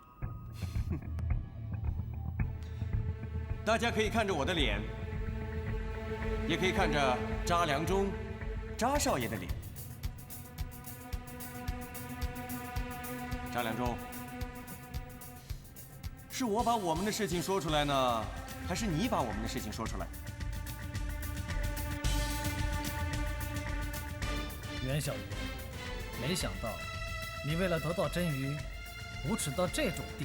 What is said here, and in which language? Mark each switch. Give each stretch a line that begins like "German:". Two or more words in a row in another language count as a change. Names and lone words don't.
Chinese: 大家可以看着我的臉，也可以看着扎良忠、扎少爺的臉。扎良忠，是我把我們的事情說出來呢，還是你把我們的事情說出來？袁小魚，沒想到你為了得到真魚，無恥到這種地步。